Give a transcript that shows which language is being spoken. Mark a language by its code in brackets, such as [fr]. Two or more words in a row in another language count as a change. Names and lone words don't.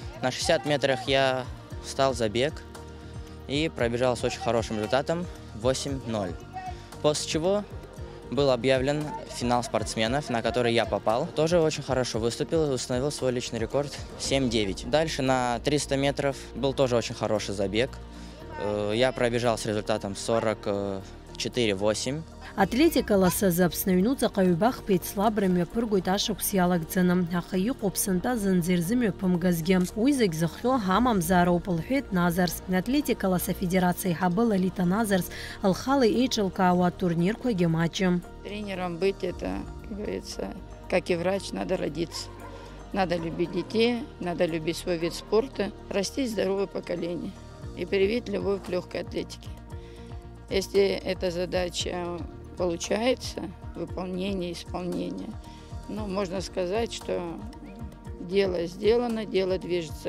[ru] На 60 метрах я встал за бег и пробежал с очень хорошим результатом 8:0. После чего был объявлен финал спортсменов, на который я попал. Тоже очень хорошо выступил и установил свой личный рекорд 7:9. Дальше на 300 метров был тоже очень хороший забег. Я пробежал с результатом 44:8. [ab] Атлетикаласа Аԥсны аҩнуҵаҟа ҩбахԥа еицлабра мҩаԥыргоит ашықәс иалагӡаны. Аха иҟоуп сынтәа зынӡа ирзымҩаԥымгазгьы. Уи зегь зыхҟьо ҳамамзаароуп, лҳәеит Назарс. Атлетикаласа афедерациа иҳабы Лолита Назарс лхала еиҿылкаауа атурнирқәагьы маҷым. [ru] Тренером быть это, как говорится, как и врач, надо родиться. Надо любить детей, надо любить свой вид спорта, растить здоровое поколение и привить любовь к легкой атлетике. Если эта задача получается, выполнение, исполнение, ну, можно сказать, что дело сделано, дело движется.